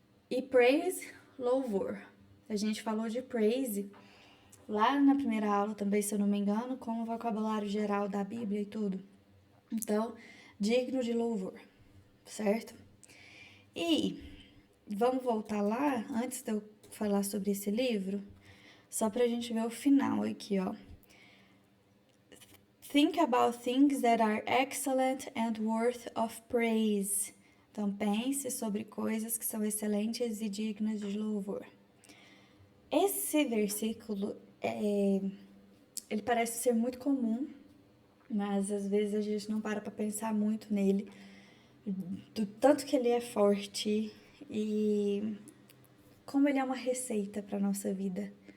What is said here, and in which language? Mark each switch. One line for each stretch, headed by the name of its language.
Portuguese: E praise, louvor. A gente falou de praise lá na primeira aula também, se eu não me engano, com o vocabulário geral da Bíblia e tudo. Então, digno de louvor, certo? E vamos voltar lá, antes de eu falar sobre esse livro, só pra gente ver o final aqui, ó.
English: Think about things that are excellent and worth of praise.
Portuguese: Então, pense sobre coisas que são excelentes e dignas de louvor. Esse versículo, ele parece ser muito comum, mas às vezes a gente não para pensar muito nele, do tanto que ele é forte e como ele é uma receita para nossa vida.